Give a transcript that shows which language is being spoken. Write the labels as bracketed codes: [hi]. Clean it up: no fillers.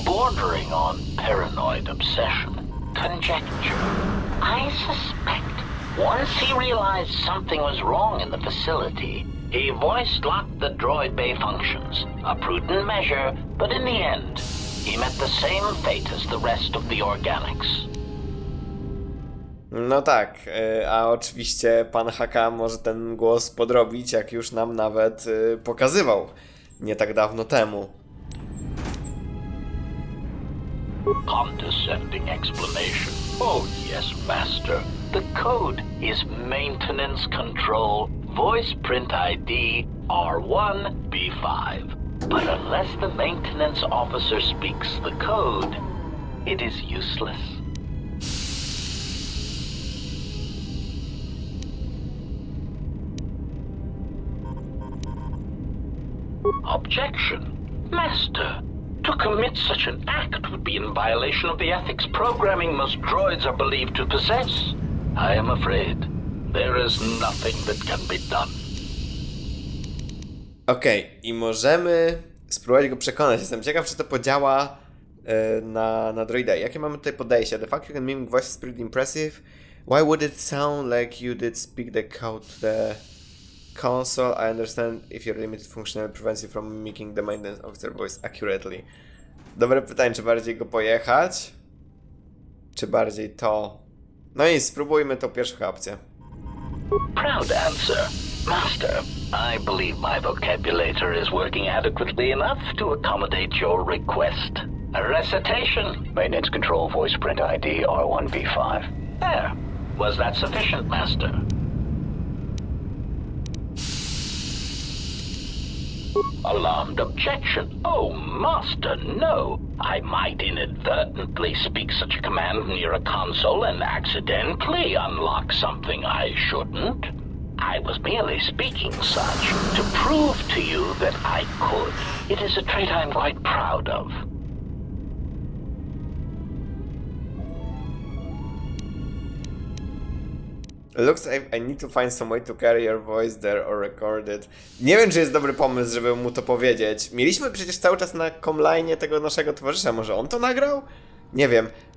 [en] bordering on paranoid obsession. Conjecture. I suspect once he realized something was wrong in the facility, he voice-locked the droid bay functions. A prudent measure, but in the end, he met the same fate as the rest of the organics. [pl] No tak, a oczywiście pan Haka może ten głos podrobić, jak już nam nawet pokazywał nie tak dawno temu. [en] Condescending explanation. Oh yes, Master. The code is Maintenance Control Voice Print ID R1B5. But unless the maintenance officer speaks the code, it is useless. Objection. Master, to commit such an act would be in violation of the ethics programming most droids are believed to possess. I am afraid there is nothing that can be done. [pl] Okej, i możemy spróbować go przekonać. Jestem ciekaw, czy to podziała na droida. Jakie mamy tutaj podejście? [en] The fact you can mimic voice is pretty impressive. Why would it sound like you did speak the code to the console? I understand if your limited functionality prevents you from mimicking the maintenance officer voice accurately. [pl] Dobre pytanie, czy bardziej go pojechać? Czy bardziej to? No i spróbujmy tą pierwszą opcję. [en] Proud answer. Master, I believe my vocabulator is working adequately enough to accommodate your request. A recitation. Maintenance Control Voice Print ID R1B5. There. Was that sufficient, Master? Alarmed objection. Oh, Master, no. I might inadvertently speak such a command near a console and accidentally unlock something I shouldn't. I was merely speaking such to prove to you that I could. It is a trait I'm quite proud of. Looks like I need to find some way to carry your voice there or record it. [pl] Nie wiem, czy jest dobry pomysł, żeby mu to powiedzieć. Mieliśmy przecież cały czas na comline'ie tego naszego towarzysza. Może on to nagrał? Nie wiem.